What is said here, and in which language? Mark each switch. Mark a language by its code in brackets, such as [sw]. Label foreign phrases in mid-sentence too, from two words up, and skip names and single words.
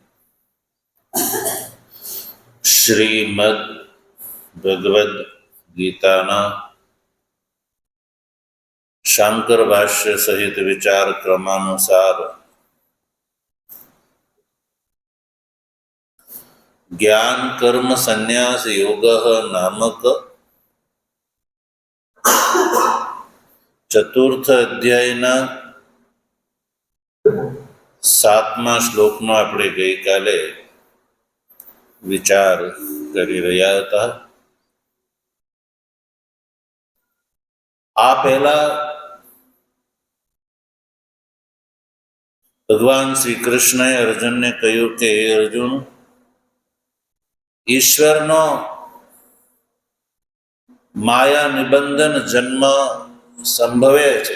[gu] શ્રીમદ્ ભગવદ ગીતાના શાંકર ભાષ્ય સહિત વિચાર ક્રમાનુસાર જ્ઞાન કર્મ સંન્યાસ યોગ નામક ચતુર્થ અધ્યાયના 7મા શ્લોકનો આપણે ગઈકાલે વિચાર કરી રહ્યા હતા. આ પહેલા ભગવાન શ્રી કૃષ્ણએ અર્જુનને કહ્યું કે હે અર્જુન, ઈશ્વરનો માયા નિબંધન જન્મ સંભવે છે.